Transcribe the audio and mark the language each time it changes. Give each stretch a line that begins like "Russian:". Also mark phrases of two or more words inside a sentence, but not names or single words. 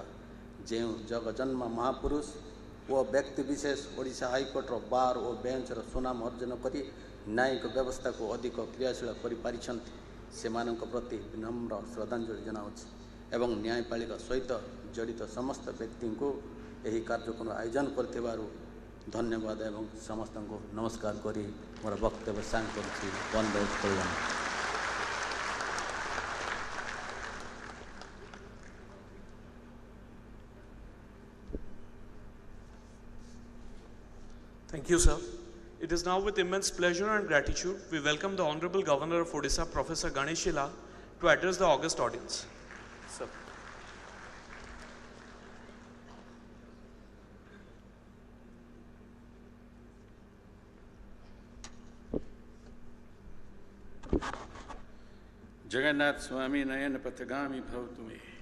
Odia: ଯେଉଁ ଜଗଜନ୍ମ ମହାପୁରୁଷ ଓ ବ୍ୟକ୍ତିବିଶେଷ ଓଡ଼ିଶା ହାଇକୋର୍ଟର ବାର୍ ଓ ବେଞ୍ଚର ସୁନାମ ଅର୍ଜନ କରି ନ୍ୟାୟିକ ବ୍ୟବସ୍ଥାକୁ ଅଧିକ କ୍ରିୟାଶୀଳ କରିପାରିଛନ୍ତି, ସେମାନଙ୍କ ପ୍ରତି ବିନମ୍ର ଶ୍ରଦ୍ଧାଞ୍ଜଳି ଜଣାଉଛି ଏବଂ ନ୍ୟାୟପାଳିକା ସହିତ ଜଡ଼ିତ ସମସ୍ତ ବ୍ୟକ୍ତିଙ୍କୁ ଏହି କାର୍ଯ୍ୟକ୍ରମ ଆୟୋଜନ କରିଥିବାରୁ ଧନ୍ୟବାଦ ଏବଂ ସମସ୍ତଙ୍କୁ ନମସ୍କାର କରି ମୋର ବକ୍ତବ୍ୟ ସାଙ୍ଗ କରୁଛି। ବନ୍ଦେ କଲ୍ୟାଣ।
English: Thank you, sir. It is now with immense pleasure and gratitude we welcome the Honorable Governor of Odisha, Professor Ganeshi Lal, to address the august audience. Sir.
Sanskrit: जगन्नाथ स्वामी नयन पथगामी भव तुम्हें।